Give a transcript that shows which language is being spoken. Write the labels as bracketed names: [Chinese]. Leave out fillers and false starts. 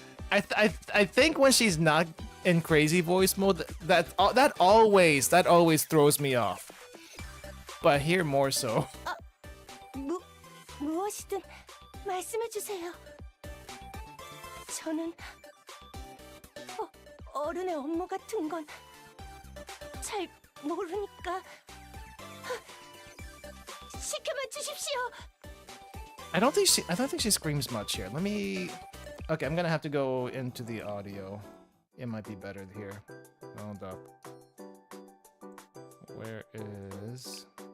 [English] I think when she's not in crazy voice mode, that always throws me off. But here more so. [Korean] 무엇이든 말씀해 주세요. 저는 어른의 업무 같은 건 잘 모르니까 시켜만 주십시오. [English] I don't think she screams much here. Let me. Okay, I'm gonna have to go into the audio. It might be better here. Hold up. Where is?